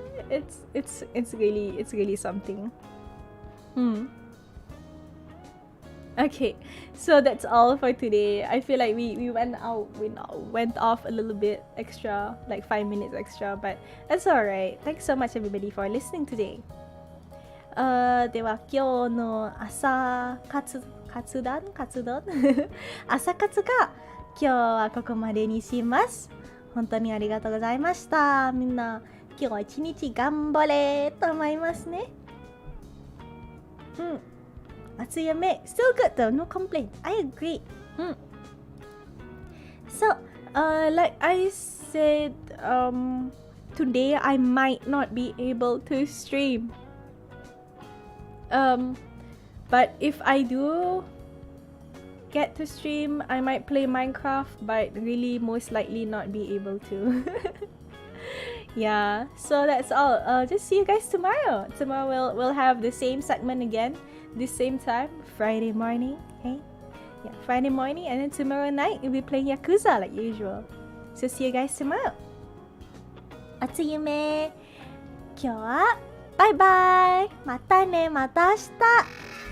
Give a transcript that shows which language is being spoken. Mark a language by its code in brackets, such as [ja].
[en] It's really something. Okay, so that's all for today. I feel like we went off a little bit extra, like 5 minutes extra, but that's alright. Thanks so much everybody for listening today. [ja] では今日の朝活動朝活が今日はここまでにします。本当にありがとうございました。みんな今日は一日頑張れと思いますね。 [en] Masayume, still good though, no complaint. I agree. So, like I said, today I might not be able to stream. But if I do get to stream, I might play Minecraft, but really most likely not be able to. Yeah, so that's all. Just see you guys tomorrow. Tomorrow we'll have the same segment again, this same time, Friday morning. Okay, yeah, Friday morning, and then tomorrow night we'll be playing Yakuza like usual. So see you guys tomorrow. [ja] Atsuyume. 今日はバイバイ。またね、また明日。